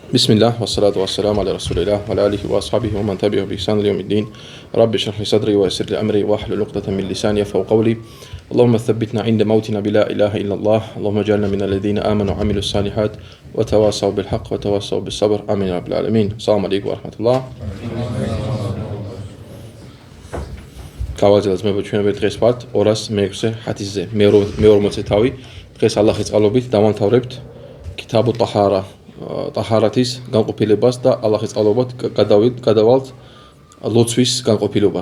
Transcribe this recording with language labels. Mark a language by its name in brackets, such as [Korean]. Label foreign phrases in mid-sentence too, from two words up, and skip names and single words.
[Arabic] بسم الله والصلاة والسلام على رسول الله وعلى آله وأصحابه ومن تبعه بإحسان إلى يوم الدين. رب اشرح لي صدري ويسر لي أمري واحلل عقدة من لساني يفقهوا قولي. اللهم ثبتنا عند موتنا بلا إله إلا الله. اللهم اجعلنا من الذين آمنوا وعملوا الصالحات وتواصوا بالحق وتواصوا بالصبر. آمين يا رب العالمين. السلام عليكم ورحمة الله. [Georgian] Გავაძლევთ მე ჩვენები დღეს ვართ 206 ჰადისზე. მე-40 თავი. დღეს ალლაჰის წყალობით დავამთავრებთ [Arabic] كتاب الطهارة. [Georgian] ტაჰარათის განყოფილებას და ალლაჰის წყალობით გადავალთ ლოცვის განყოფილებას.